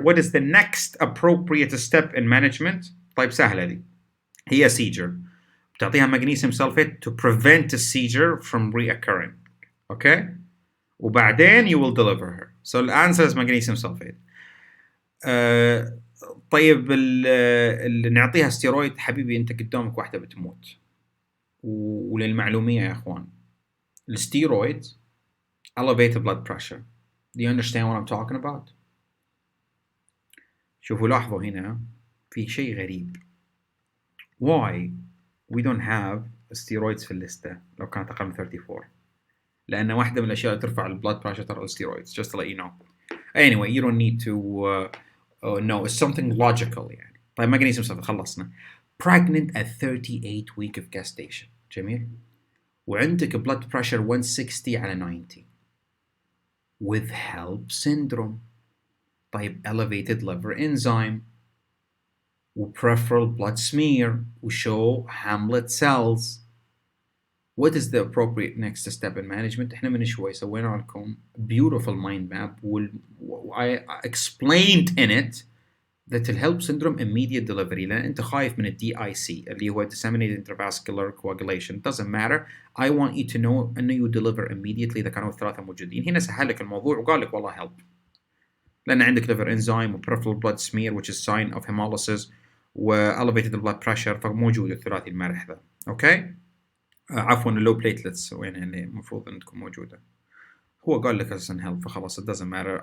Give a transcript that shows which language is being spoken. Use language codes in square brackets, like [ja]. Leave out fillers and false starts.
[en] What is the next appropriate step in management? [ar] طيب سهلة دي. هي seizure. [en] بتعطيها magnesium sulfate to prevent a seizure from reoccurring. Okay? [ar] وبعدين [en] you will deliver her. So the answer is magnesium sulfate. [ar] طيب اللي نعطيها ستيرويد حبيبي انت قدامك واحدة بتموت. وللمعلومية يا اخوان الستيرويد [en] elevated blood pressure. Do you understand what I'm talking about? [ar] شوفوا لاحظوا هنا في شيء غريب. [en] Why we don't have steroids [ar] في الليستة لو كانت أقل من 34؟ لأن واحدة من الأشياء اللي ترفع البلاد بريشر ترى الستيرويدز. [en] Just to let you know. Anyway, you don't need to know. It's something logical يعني. [ar] طيب مغنيسيوم صفر خلصنا. [en] Pregnant at 38 week of gestation. [ar] جميل. وعندك [en] blood pressure 160 [ar] على [en] 90 with HELP syndrome. [ar] طيب [en] elevated liver enzyme و peripheral blood smear و show Hamlet cells. What is the appropriate next step in management? [ar] احنا من شوي سوينا لكم [en] beautiful mind map I explained in it that the HELP syndrome immediate delivery [ar] لأن أنت خايف من [en] DIC [ar] اللي هو [en] disseminated intravascular coagulation. Doesn't matter. I want you to know أنه you deliver immediately [ar] إذا كانوا الثلاثة موجودين. هنا سهل لك الموضوع وقال لك والله help. لأن عندك liver enzyme و peripheral blood smear [en] which is sign of hemolysis [ar] و elevated blood pressure فموجود الثلاثي المرح ذا. [en] Okay. [ar] عفوا اللو platelets وين اللي المفروض أن تكون موجودة. هو قال لك اساسا help فخلاص [en] it doesn't matter.